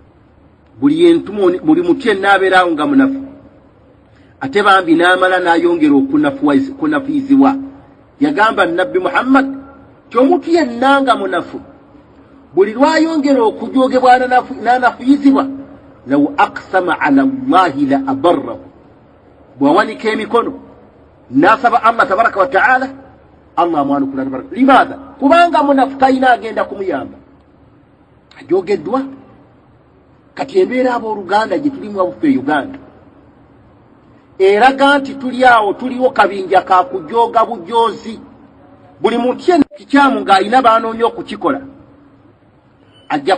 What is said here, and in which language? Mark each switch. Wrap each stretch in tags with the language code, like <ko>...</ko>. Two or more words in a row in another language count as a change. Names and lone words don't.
<lg>buli mutu yenna abeeraawo nga munafu ate bambi n'amala n'ayongera okunafiizibwa yagamba nabbi Muhammad ti omuntu yenna nga munafu buli lwayongera okujoogebwa n'anafiizibwa</lg> <ar>لو أقسم على الله لأبره</ar> <lg>bwawanika emikono n'asaba Allah</lg> <ar>تبارك وتعالى</ar> <lg>Allah amwanukula</lg> <ar>تبارك لماذا</ar> <lg>kubanga munafu talina agenda kumuyamba ajoogeddwa kati embeera abooluganda gye tulimu waffe e Uganda eraga nti tuli awo tuliwo kabinja ka kujooga bujoozi buli muntu yenna kikyamu ng'alina baanoonya okukikola ajja</lg>